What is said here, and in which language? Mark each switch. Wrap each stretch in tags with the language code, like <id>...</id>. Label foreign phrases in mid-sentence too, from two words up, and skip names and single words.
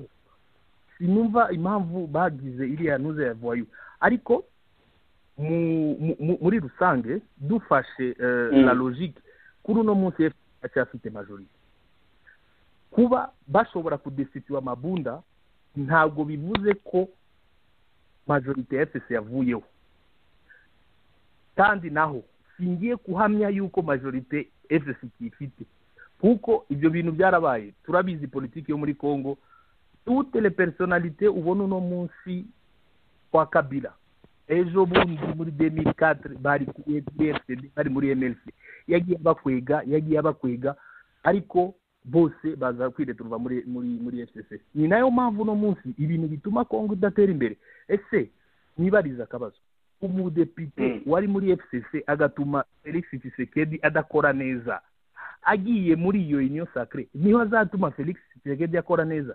<rw>Sinumva impamvu bagize iriya ntuze ya voyu, ariko muri rusange dufashe</rw> <fr>la logique</fr> <rw>kuri uno munsi acyafite majorité. Kuba bashobora kudesitiwa Mabunda ntabwo bivuze ko majorité ya FCC yavuyeho, kandi naho singiye kuhamya yuko majorité FCC ifite kuko ibyo bintu byarabaye. Turabizi politiki yo muri Congo,</rw> <fr>toutes les personnalités</fr> <rw>ubona uno munsi kwa Kabila ejo bundi muri 2004 bari ku FCD bari muri MLC yagiye abakwega ariko bose baza kwireturwa muri FCC. Ni nayo mpamvu no munsi ibintu bituma Congo idatera imbere. Ese nibariza akabazo, umudepite wari muri FCC agatuma Felix Tshisekedi adakora neza, agiye muri iyo</rw> <fr>union sacrée</fr> <rw>niho azatuma Felix Tshisekedi akora neza?</rw>